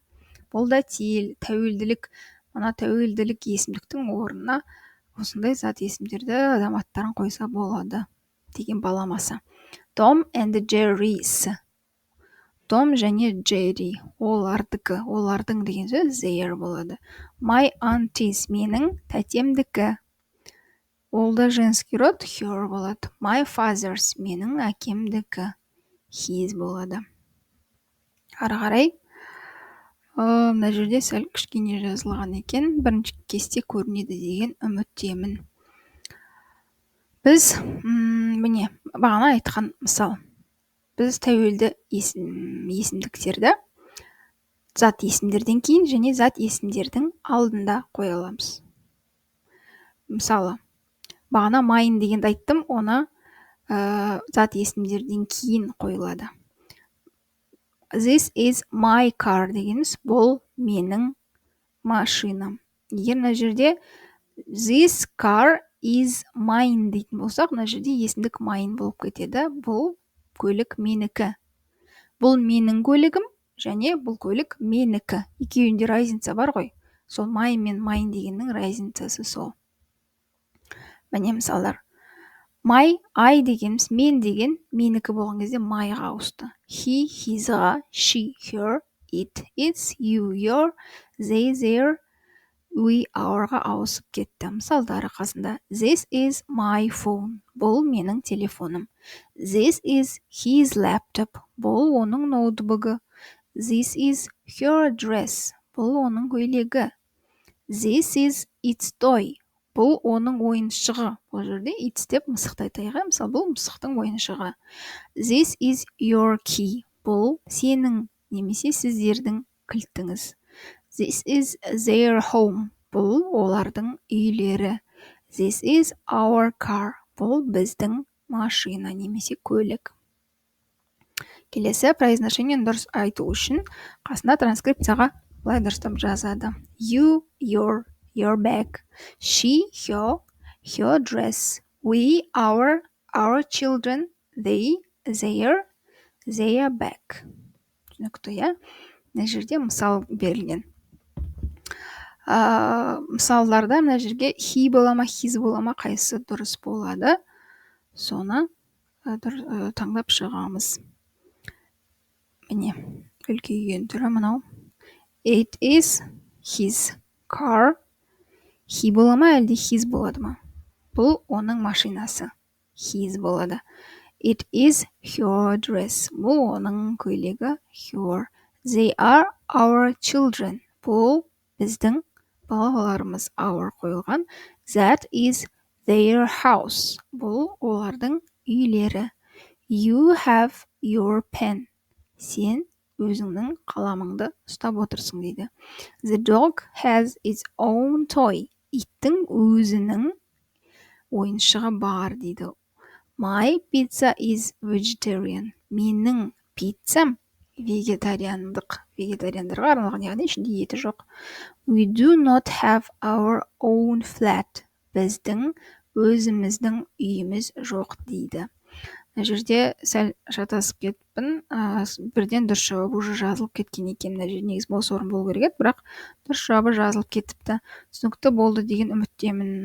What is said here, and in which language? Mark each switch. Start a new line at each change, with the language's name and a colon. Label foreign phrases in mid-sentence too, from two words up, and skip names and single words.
Kazakh: Бұл да тәуелділік, мына тәуелділік есімдіктің орнына осындай зат есімдерді адам аттарын қойса болады деген баламасы.
English: Tom and Jerry's.
Kazakh: Том және Джерри олардікі. Олардың деген сөз their болады.
English: My auntie's
Kazakh: менің тәтемдікі. Ол да
Russian: женский род
Kazakh: her болады.
English: My father's
Kazakh: менің әкемдікі. His болады. Ары қарай мына жерде сәл кішкене жазылған екен. Бірінші кесте көрінеді деген үміттемін. Біз міне бағана айтқан мысал. Біз тәуелді есімдіктерді зат есімдерден кейін және зат есімдердің алдында қоя аламыз. Мысалы, бағана mine дегенді айттым, оны зат есімдерден кейін қойылады.
English: This is my car
Kazakh: дегеніміз бұл менің машинам. Егер мына жерде
English: this car is mine
Kazakh: дейтін болсақ, мына жерде есімдік mine болып кетеді. Бұл көлік менікі. Бұл менің көлігім және бұл көлік менікі. Екеуінде разница бар ғой. Сол my мен mine дегеннің разницасы сол. Міне мысалдар. My, I дегеніміз мен деген менікі болған кезде myға ауысты.
English: He, his-ға, she, her, it, its, you, your, they, their, we,
Kazakh: our-ға ауысып кетті. Мысалдары қасында.
English: This is my phone.
Kazakh: Бұл менің телефоным.
English: This is his laptop.
Kazakh: Бұл оның ноутбугі.
English: This is her dress.
Kazakh: Бұл оның көйлегі.
English: This is its toy.
Kazakh: Бұл оның ойыншығы. Бұл жерде its деп мысықты айтайық. Мысалы, бұл мысықтың ойыншығы.
English: This is your key.
Kazakh: Бұл сенің немесе сіздердің кілтіңіз.
English: This is their home.
Kazakh: Бұл олардың үйлері.
English: This is our car.
Kazakh: Бұл біздің машина немесе көлік. Келесі произношениені дұрыс айту үшін қасына транскрипцияға былай дұрыстап жазады.
English: You, your bag. She, her dress. We, our children. They, their bag.
Kazakh: Түсінікті, иә? Мына жерде мысал берілген. Мысалдарда мына жерге he бола ма, his бола ма, қайсысы дұрыс болады. Соны таңдап шығамыз. Міне, үлкейген түрі мынау.
English: It is his car.
Kazakh: He бола ма, әлде his болады ма? Бұл оның машинасы.
English: His болады. It is her dress.
Kazakh: Бұл оның көйлегі.
English: Her. They are our children.
Kazakh: Бұл біздің балаларымыз.
English: Our қойылған. That is their house.
Kazakh: Бұл олардың үйлері.
English: You have your pen.
Kazakh: Сен өзіңнің қаламыңды ұстап отырсың дейді.
English: The dog has its own toy.
Kazakh: Иттің өзінің ойыншығы бар дейді.
English: My pizza is vegetarian.
Kazakh: Менің пиццам вегетариандарға арналған, яғни ішінде еті жоқ.
English: We do not have our own flat.
Kazakh: Біздің өзіміздің үйіміз жоқ дейді. Мына жерде сәл шатасып кетіппін. Бірден дұрыс жауабы уже жазылып кеткен екен. Мына жерде негізі бос орын болу керек еді, бірақ дұрыс жауабы жазылып кетіпті. Түсінікті болды деген үміттемін.